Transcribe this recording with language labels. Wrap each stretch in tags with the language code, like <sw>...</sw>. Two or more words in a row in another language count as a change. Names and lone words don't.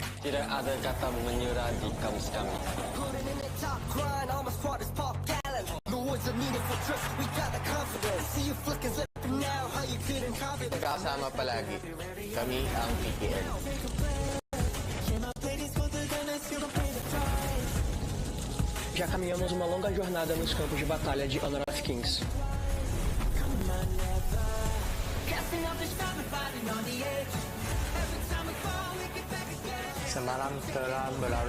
<id>Tidak ada kata menyerah di kamus kami.</id> <tl>Kasama palagi. Kami ang PKL.</tl> <pt>Já caminhamos uma longa jornada nos campos de batalha de Honor of Kings.</pt> <id>Semalam telah berlalu.</id>